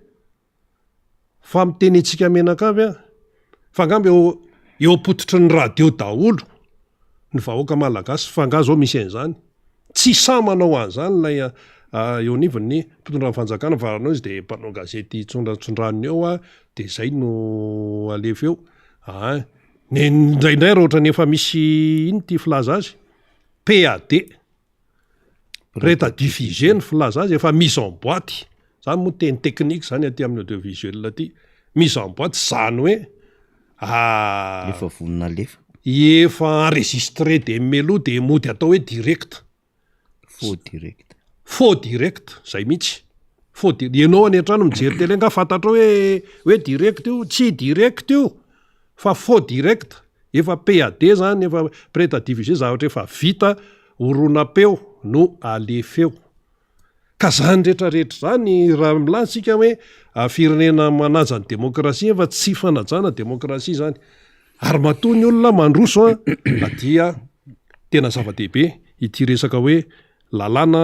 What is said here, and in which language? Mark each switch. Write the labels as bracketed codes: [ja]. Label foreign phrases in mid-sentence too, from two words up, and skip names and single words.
[mg] fa miteny itsika menakavy fa angamba eo apototry ny radio daholo ny vahoaka malagasy fa nga zao misy an'izany tsy sa manao an'izany lay eo anivon'ny mpitondran'ny fanjakana varanao izy de mpanao gazety tsondratsondraniny eo de zay no alefa eo indraindray raha ohatra ny efa misy iny ty filaza azy PAD [fr] prêt à diffuser [mg] ny filaza azy efa [fr] mise en boîte [mg] zany moa teny technique zany aty amin'ny audiovisuel aty [fr] mise en boîte [mg] zany hoe efa vonina lefa efa enregistré de melo de mody atao hoe [fr] direct faux direct [mg] zay mihitsy ianao any an-trano mijery tele nga fantatra hoe direct io tsy direct io fa [fr] faux direct [mg] efa PAD zany efa [fr] prêt à diffuser [mg] zavatra efa vita horonam-peo no alefeo ka zany rehetrarehetra zany raha milansika hoe firenena manaja ny demokrasia efa tsy fanajana demokrasia zany ary matoa ny olona mandroso dia tena zava-dehibe ity resaka hoe lalàna